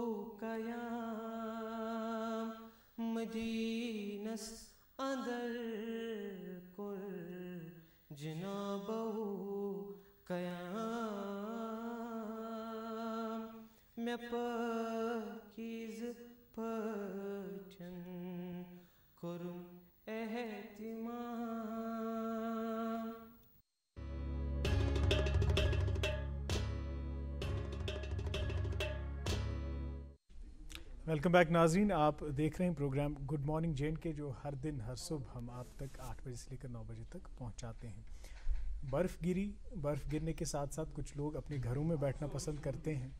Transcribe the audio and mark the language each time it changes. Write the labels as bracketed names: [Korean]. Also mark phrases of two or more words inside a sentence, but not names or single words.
[Kashmiri] قیام مدینس اندر کر جنابو قیام مے پاکیز پاٹھن کرم احتمام [English] welcome back [Urdu] ناظرین، آپ دیکھ رہے ہیں پروگرام گڈ مارننگ جے اینڈ کے، جو ہر دن ہر صبح ہم آپ تک 8 بجے سے لے کر 9 بجے تک پہنچاتے ہیں. برف گرنے کے ساتھ ساتھ کچھ لوگ اپنے گھروں میں بیٹھنا پسند کرتے ہیں.